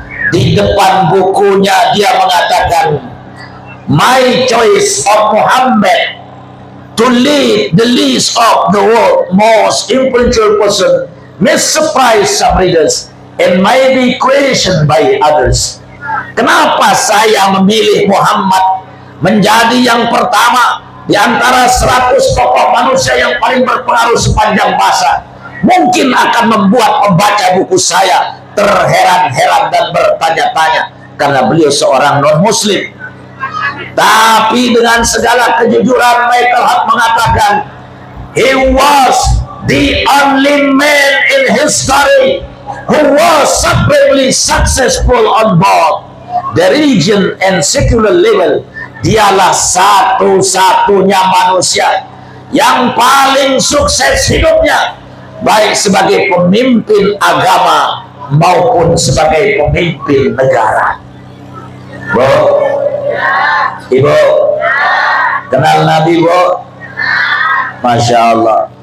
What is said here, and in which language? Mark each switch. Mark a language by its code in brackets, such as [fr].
[id] Di depan bukunya dia mengatakan, [en] my choice of Muhammad to lead the list of the world most influential person may surprise some readers and may be questioned by others. [id] Kenapa saya memilih Muhammad menjadi yang pertama di antara 100 tokoh manusia yang paling berpengaruh sepanjang masa? Mungkin akan membuat pembaca buku saya terheran-heran dan bertanya-tanya karena beliau seorang non-muslim. Tapi dengan segala kejujuran, Michael Hart mengatakan, [en] he was the only man in history who was supremely successful on both the religion and secular level. [id] Dialah satu-satunya manusia yang paling sukses hidupnya, baik sebagai pemimpin agama maupun sebagai pemimpin negara. Bu, Ibu, kenal Nabi, Bu? Masya Allah.